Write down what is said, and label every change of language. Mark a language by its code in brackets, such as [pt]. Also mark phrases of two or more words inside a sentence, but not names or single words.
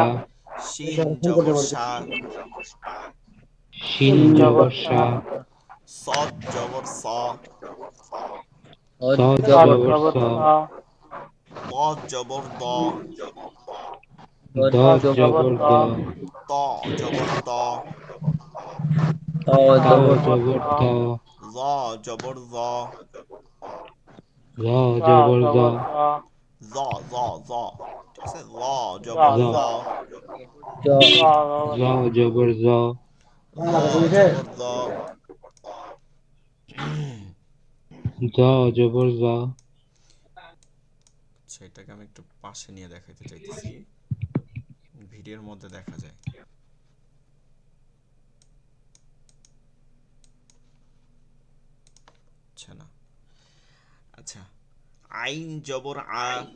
[bn] শিন জবর সা, শিন সিন জবর জবর সা, সা, সদ জবর স, অ সদ সদ জবর জবর স, জবর স, দ জবর দ, দ দ জবর জবর দ, দ, ত জবর ত, ত ত ত জবর জবর জবর ত, ত, জ জবর জ, র জ জবর জ, জবর জ, জ জ জ, ঠিক আছে, জ জ জবর জ, জ, জ জ জ জবর জ, জ জবর জ, জ জবর জ, আচ্ছা এটাকে আমি একটু পাশে নিয়ে দেখাইতে চাইতেছি, ভিডিওর মধ্যে দেখা যায়। আচ্ছা না, আচ্ছা আইন জবর আ,